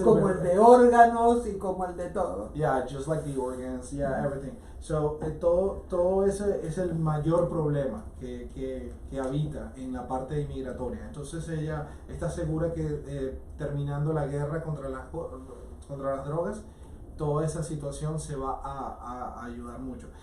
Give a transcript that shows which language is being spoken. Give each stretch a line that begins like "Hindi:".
Spanish: como el de órganos y como el de todo.
English: Yeah, just like the organs, yeah, everything.
Spanish: So, todo ese es el mayor problema que habita en la parte inmigratoria. Entonces ella está segura que terminando la guerra contra las drogas, toda esa situación se va a ayudar mucho.